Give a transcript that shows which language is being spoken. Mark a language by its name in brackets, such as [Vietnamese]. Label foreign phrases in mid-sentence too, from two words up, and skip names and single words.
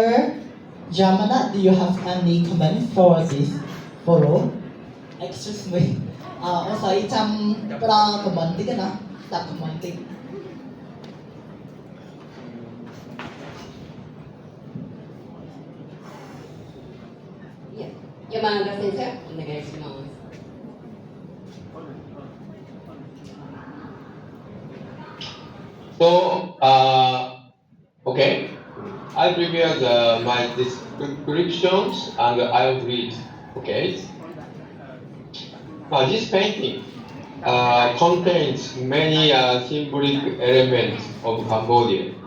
[English] Jamana, do you have any comment for this photo? Excuse me. [Khmer] អូស្អីចាំផ្ដល់ comment តិចណាស្ដាប់ comment តិច [English] Yes. [Japanese] Yamada Sensei, お願いします。 [English] So, okay, I prepared my descriptions and I will read. Okay. This painting contains many symbolic elements of Cambodia.